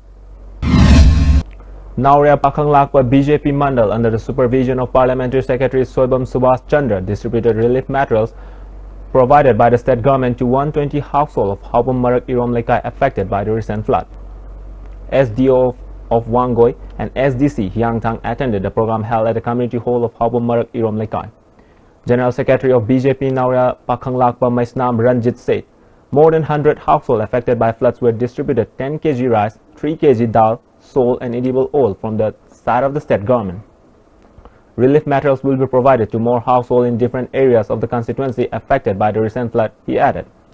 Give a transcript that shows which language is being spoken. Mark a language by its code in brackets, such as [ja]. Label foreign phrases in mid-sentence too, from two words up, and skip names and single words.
[en] Nauria Pakhang Lakpa BJP Mandal, under the supervision of Parliamentary Secretary Soibam Subhash Chandra, distributed relief materials provided by the state government to 120 households of Haubum Marak Irom Lekai affected by the recent flood. SDO of Wangoi and SDC Hyangthang attended the program held at the community hall of Haubum Marak Irom Lekai. General Secretary of BJP Nauria Pakhang Lakpa Maisnam Ranjit said more than 100 households affected by floods were distributed 10 kg rice, 3 kg dal, salt and edible oil from the side of the state government. Relief materials will be provided to more households in different areas of the constituency affected by the recent flood, he added.